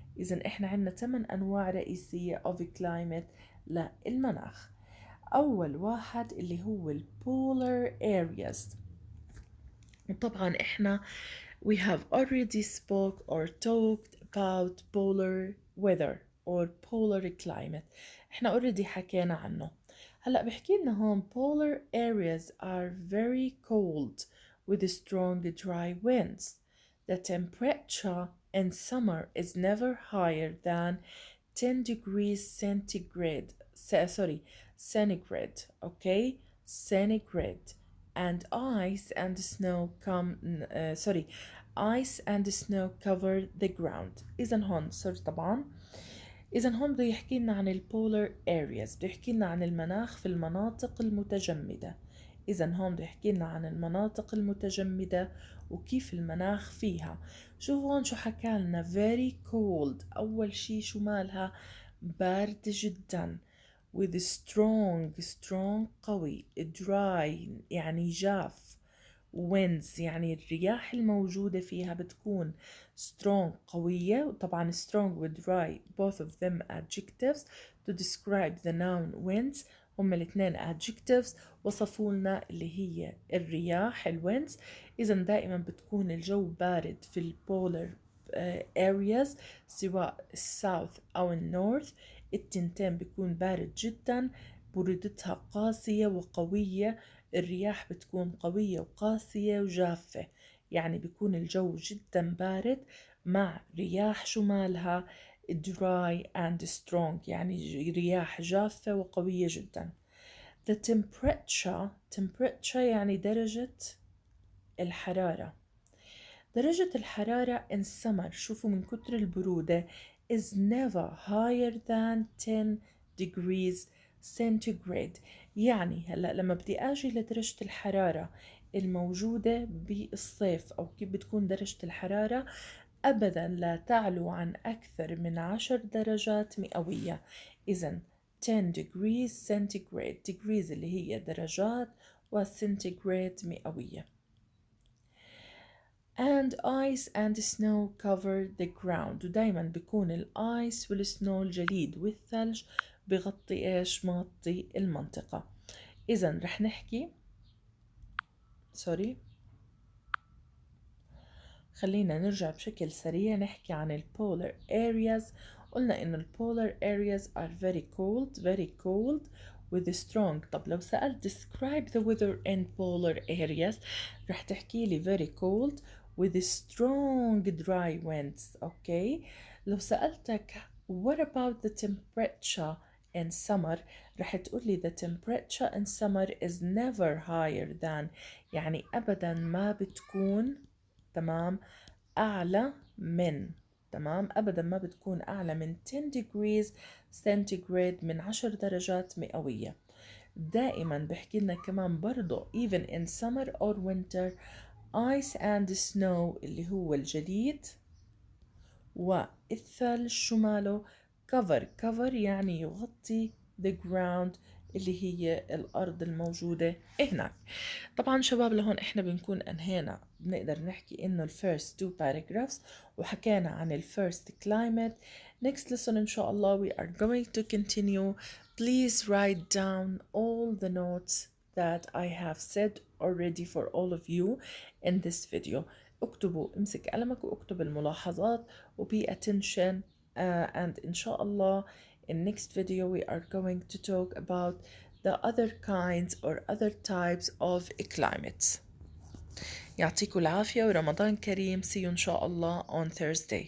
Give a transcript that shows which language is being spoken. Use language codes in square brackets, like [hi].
[ar] إذن إحنا عنا 8 أنواع رئيسية [en] of climate [ar] للمناخ. أول واحد اللي هو ال polar areas. وطبعا إحنا [en] we have already spoke or talked about polar weather or polar climate. [ar] إحنا already حكينا عنه. هلأ بحكي لنا هون [en] polar areas are very cold with strong dry winds. The temperature in summer is never higher than 10 degrees centigrade, sorry, centigrade, okay, centigrade. And ice and snow sorry, ice and snow cover the ground. [ar] إذا هون صرت طبعا، إذا هون بده يحكي لنا عن البولار areas، بده يحكي لنا عن المناخ في المناطق المتجمدة. إذا هون بده يحكي لنا عن المناطق المتجمدة وكيف المناخ فيها. شوفوا هون شو حكى لنا [en] very cold. [ar] أول شي شو مالها؟ بارد جدا. [en] with strong قوي. [ar] dry يعني جاف. winds يعني الرياح الموجودة فيها بتكون strong قوية. [en] وطبعا strong و dry both of them adjectives to describe the noun winds. [ar] هم الاثنين adjectives وصفوا لنا اللي هي الرياح الويندز. إذا دائما بتكون الجو بارد في البولر areas سواء الساوث أو النورث. التنتين بيكون بارد جدا، برودتها قاسية وقوية. الرياح بتكون قوية وقاسية وجافة، يعني بيكون الجو جدا بارد مع رياح شمالها [en] dry and strong، [ar] يعني رياح جافة وقوية جدا. [en] The temperature [ar] يعني درجة الحرارة. درجة الحرارة [en] in summer، [ar] شوفوا من كتر البرودة، [en] is never higher than 10 degrees centigrade. [ar] يعني هلأ لما بدي أجي لدرجة الحرارة الموجودة بالصيف، أو كيف بتكون درجة الحرارة، أبدا لا تعلو عن أكثر من 10 درجات مئوية. إذن [en] 10 degrees centigrade، [ar] degrees اللي هي درجات، وcentigrade مئوية. [en] and ice and snow cover the ground. [ar] ودايما بيكون الايس والسنو الجليد والثلج بغطي ايش؟ مغطي المنطقة. اذا رح نحكي خلينا نرجع بشكل سريع نحكي عن البولار areas. قلنا إنه البولار [en] areas are very cold with strong. [ar] طب لو سألت [en] describe the weather in polar areas، [ar] رح تحكي لي [en] very cold with strong dry winds. Okay. [ar] لو سألتك [en] what about the temperature in summer، [ar] رح تقولي [en] the temperature in summer is never higher than، [ar] يعني أبدا ما بتكون تمام أعلى من، تمام أبدا ما بتكون أعلى من [en] 10 degrees centigrade، [ar] من 10 درجات مئوية. دائما بحكي لنا كمان برضو [en] even in summer or winter ice and snow [ar] اللي هو الجليد والثلج شماله cover يعني يغطي the ground اللي هي الأرض الموجودة هناك. طبعا شباب لهون احنا بنكون انهينا، بنقدر نحكي انه [en] first two paragraphs [ar] وحكينا عن [en] first climate. Next lesson ان شاء الله we are going to continue. Please write down all the notes that I have said already for all of you in this video. [ar] اكتبوا، امسك قلمك واكتب الملاحظات [en] و pay attention and إن شاء الله in next video we are going to talk about the other kinds or other types of climates. [ar] يعطيكم العافية ورمضان كريم. [en] See you إن شاء الله on Thursday.